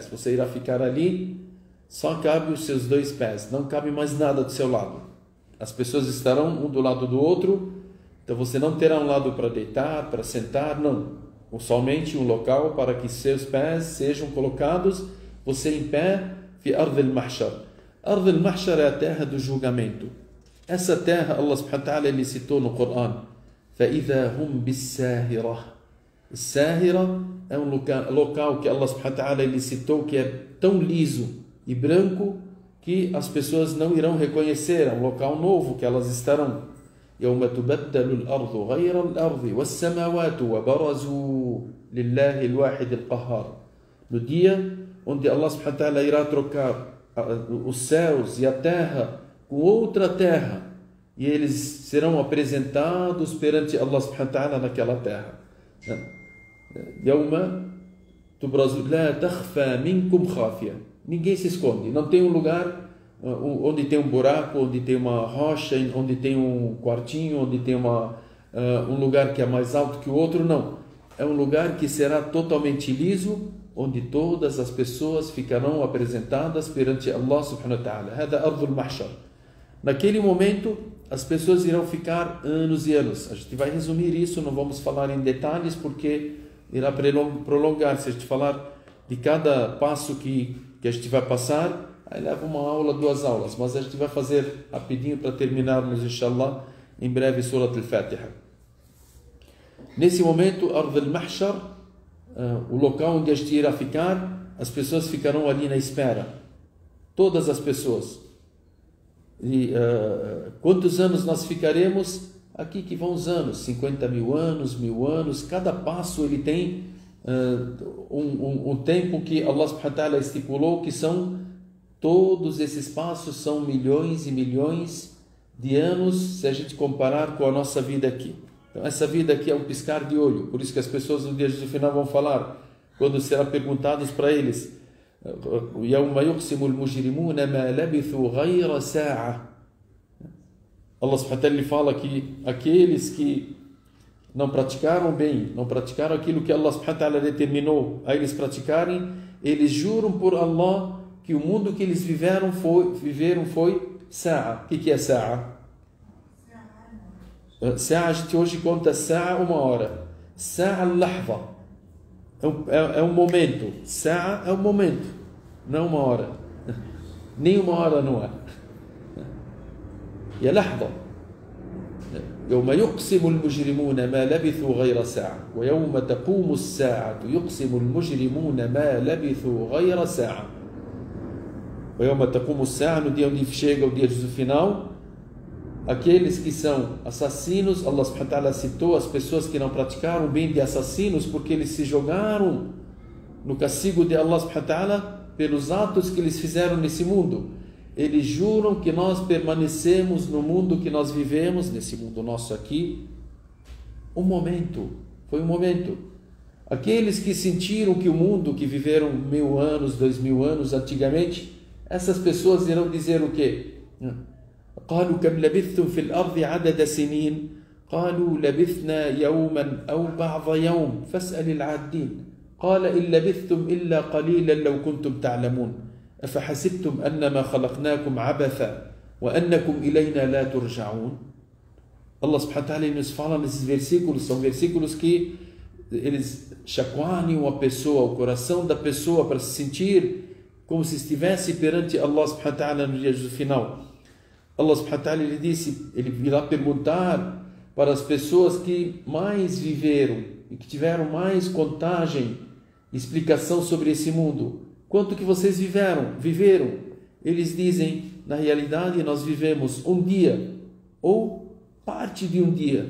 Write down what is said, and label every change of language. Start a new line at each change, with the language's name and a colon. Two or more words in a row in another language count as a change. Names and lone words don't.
Portuguese: Você irá ficar ali, só cabe os seus dois pés, não cabe mais nada do seu lado. As pessoas estarão um do lado do outro. Então você não terá um lado para deitar, para sentar, não. Somente um local para que seus pés sejam colocados, você em pé,
Arabic: في أرض المحشر. أرض المحشر
Portuguese: é a terra do julgamento. Essa terra,
Arabic: الله سبحانه وتعالى
Portuguese: ele citou no Coran.
Arabic: فَإِذَا هُمْ بِالسَّاهِرَةِ.
Portuguese: Sahira é um local que
Arabic: الله سبحانه وتعالى
Portuguese: ele citou que é tão liso e branco que as pessoas não irão reconhecer. É um local novo que elas estarão.
Arabic: يوم تبدل الأرض غير الأرض والسماوات وبرزوا لله الواحد القهار.
Portuguese: No dia onde
Arabic: الله سبحانه وتعالى
Portuguese: irá trocar os céus e a terra com outra terra e eles serão apresentados perante
Arabic: الله سبحانه وتعالى
Portuguese: naquela terra.
Arabic: يوم تبرز لا تخفى منكم خافية.
Portuguese: Ninguém se esconde, não tem um lugar onde tem um buraco, onde tem uma rocha, onde tem um quartinho, onde tem um lugar que é mais alto que o outro, não. É um lugar que será totalmente liso, onde todas as pessoas ficarão apresentadas perante
Arabic: الله سبحانه وتعالى. هذه أرض المحشر.
Portuguese: Naquele momento, as pessoas irão ficar anos e anos. A gente vai resumir isso, não vamos falar em detalhes, porque irá prolongar. Se a gente falar de cada passo que a gente vai passar, aí leva uma aula, 2 aulas, mas a gente vai fazer rapidinho para terminarmos, inshallah, em breve, Surat al-Fatiha. Nesse momento,
Arabic: أرض المحشر,
Portuguese: o local onde a gente irá ficar, as pessoas ficarão ali na espera. Todas as pessoas. E quantos anos nós ficaremos? Aqui que vão os anos, 50 mil anos, 1000 anos. Cada passo ele tem um tempo que
Arabic: الله سبحانه وتعالى
Portuguese: estipulou, que são todos esses passos, são milhões e milhões de anos, se a gente comparar com a nossa vida aqui. Então essa vida aqui é um piscar de olho. Por isso que as pessoas no dia do final vão falar, quando será perguntados para eles,
Arabic: يَوْمَ يُقْسِمُ الْمُجْرِمُونَ مَا لَبِثُوا غَيْرَ سَاعَةٍ. الله سبحانه وتعالى
Portuguese: fala que aqueles que não praticaram bem, não praticaram aquilo que
Arabic: الله سبحانه وتعالى
Portuguese: determinou a eles praticarem, eles juram por Allah que o mundo que eles viveram foi sa'a. O que é sa'a? Sa'a, a gente hoje conta sa'a 1 hora.
Arabic: ساعة اللحظة
Portuguese: é um momento. Sa'a é um momento, não 1 hora. Nem 1 hora não é.
Arabic: يا لحظة يوم يقسم المجرمون ما لبثوا غير ساعة ويوم تقوم الساعة يقسم المجرمون ما لبثوا غير ساعة ويوم تقوم الساعة,
Portuguese: no dia onde chega o dia do final, aqueles que são assassinos,
Arabic: الله سبحانه وتعالى
Portuguese: citou as pessoas que não praticaram bem de assassinos porque eles se jogaram no castigo de
Arabic: الله سبحانه وتعالى
Portuguese: pelos atos que eles fizeram nesse mundo. Eles juram que nós permanecemos no mundo que nós vivemos, nesse mundo nosso aqui, foi um momento. Aqueles que sentiram que o mundo que viveram 1000 anos, 2000 anos antigamente, essas pessoas irão dizer o quê?
Arabic: قالوا كم لبثتم في الأرض عدد سنين قالوا لبثنا يوما أو بعض يوم فاسأل العادين قال إن لبثتم إلا قليلا لو كنتم تعلمون أفحسبتم أنما خلقناكم عبثا وأنكم إلينا لا ترجعون. الله سبحانه وتعالى
Portuguese: nos fala nesses versículos, são versículos que eles chacoalham a pessoa, o coração da pessoa, para se sentir como se estivesse perante
Arabic: الله سبحانه وتعالى
Portuguese: no dia do final.
Arabic: الله سبحانه وتعالى
Portuguese: ele virá perguntar para as pessoas que mais viveram e que tiveram mais contagem, explicação sobre esse mundo. Quanto que vocês viveram? Eles dizem, na realidade nós vivemos 1 dia ou parte de 1 dia.